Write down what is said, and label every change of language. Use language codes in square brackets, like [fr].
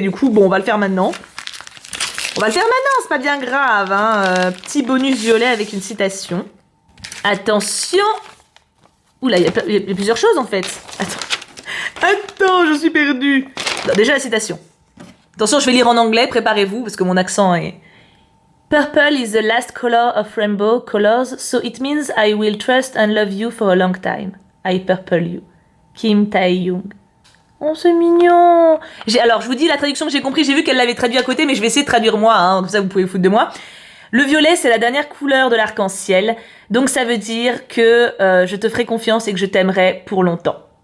[fr] Du coup, bon, on va le faire maintenant. On va le faire maintenant, c'est pas bien grave, hein. Petit bonus violet avec une citation. Attention. Oula, il y a plusieurs choses en fait. Attends, je suis perdue. Non, déjà la citation. Attention, je vais lire en anglais, préparez-vous, parce que mon accent est... [en] Purple is the last color of rainbow colors, so it means I will trust and love you for a long time. I purple you. Kim Tae-young. [fr] Oh, c'est mignon. Alors, je vous dis la traduction que j'ai compris. J'ai vu qu'elle l'avait traduit à côté, mais je vais essayer de traduire moi. Hein, comme ça, vous pouvez vous foutre de moi. Le violet, c'est la dernière couleur de l'arc-en-ciel. Donc, ça veut dire que je te ferai confiance et que je t'aimerai pour longtemps.